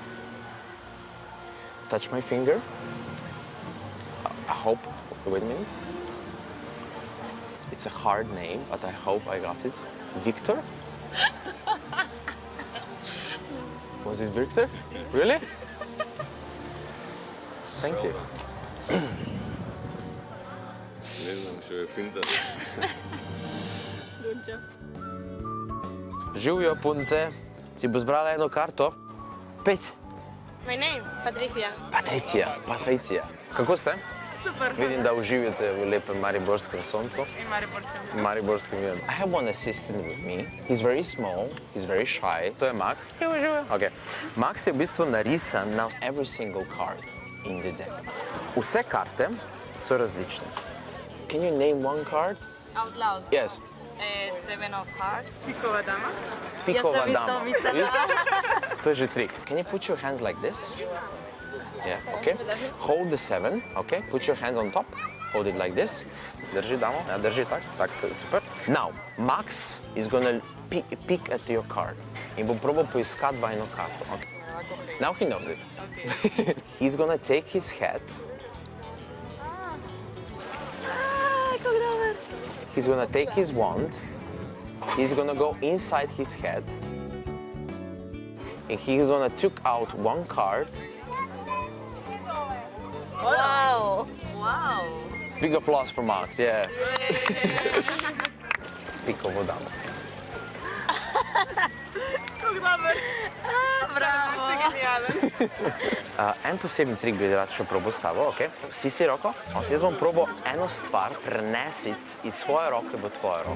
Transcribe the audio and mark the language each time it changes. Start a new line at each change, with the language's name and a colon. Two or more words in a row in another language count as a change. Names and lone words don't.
English: Touch my finger. I hope, wait a minute. It's a hard name, but I hope I got it. Victor? Was it Victor? Really? Thank you.
Slovenian: Ne znam, še je finta.
English: Good job.
Slovenian: Živijo, punce. Si bo zbrala eno karto? 5.
English: My name, Patricia.
Slovenian: Patricija. Kako ste? Super. Vidim, da uživate v lepem mariborskem soncu. In Mariborskem. Mariborskem vidu.
English: I have one assistant with me. He's very small, he's very shy.
Slovenian: To je Max. Živijo. Okay. Max je v bistvu narisan na
English: every single card in the deck.
Slovenian: Vse karte so različne.
English: Can you name one card? Out loud. Yes. Seven of Hearts.
Slovenian: Pikova dama. Pikova Ja dama. sam isto mislila. To je že trik.
English: Can you put your hands like this? Yeah, okay. Hold the 7, okay. Put your hands on top. Hold it like this.
Slovenian: Drži, damo. Ja, drži tak. Tak, super.
English: Now, Max is gonna pick at your card.
Slovenian: In bo probal poiskati vajno karto.
English: Okay. Now he knows it. Okay. He's gonna take his hat.
Slovenian: Kako dober.
English: He's gonna take his wand. He's gonna go inside his head. And he's gonna take out one card. Wow. Wow. Big applause for Max, yeah.
Slovenian: Pikovo damo. Kako dober. Bravo. Si genijalen. En poseben trik bi rad še probal s tabo, ok? Stisni roko. Jaz bom probal eno stvar prenesiti iz svoje roke v tvojo roko.